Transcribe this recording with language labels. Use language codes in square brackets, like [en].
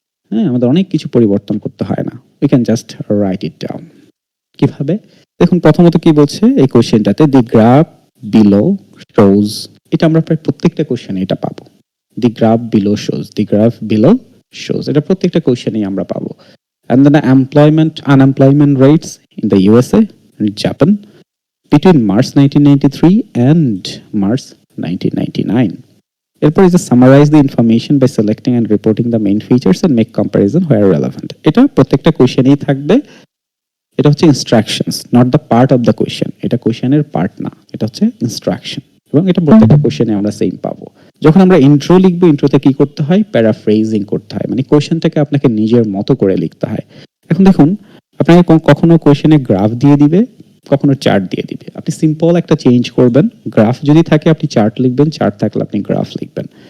[bn] হ্যাঁ, আমাদের অনেক কিছু পরিবর্তন করতে হয় না, [en] We can just write it down. [bn] কিভাবে দেখুন, প্রথমত কি বলছে এই কোশ্চেনটাতে, [en] the graph below shows, [bn] এটা আমরা প্রায় প্রত্যেকটা কোশ্চেনে এটা পাবো। [en] the graph below shows [bn] এটা প্রত্যেকটা কোশ্চেনেই আমরা পাবো। [en] and then the unemployment rates in the USA and Japan between March 1993 and March 1999. [bn] এরপর [en] is to summarize the information by selecting and reporting the main features and make comparison where relevant. [bn] এটা প্রত্যেকটা কোশ্চেনেই থাকবে। এটা হচ্ছে instructions, [en] not the part of the question, [bn] এটা কোশ্চেনের part না, এটা হচ্ছে ইনস্ট্রাকশন। এবং এটা প্রত্যেকটা কোশ্চেনে আমরা সেম পাবো। যখন আমরা ইন্ট্রো লিখবো, ইন্ট্রোতে কি করতে হয়, প্যারাফ্রেজিং করতে হয়, মানে কোশ্চেনটাকে আপনাকে নিজের মতো করে লিখতে হয়। এখন দেখুন, আপনাকে কখনো কোশ্চেনে গ্রাফ দিয়ে দিবে, কখনো চার্ট দিয়ে দিবে, আপনি সিম্পল একটা চেঞ্জ করবেন, গ্রাফ যদি থাকে আপনি চার্ট লিখবেন, চার্ট থাকলে আপনি গ্রাফ লিখবেন।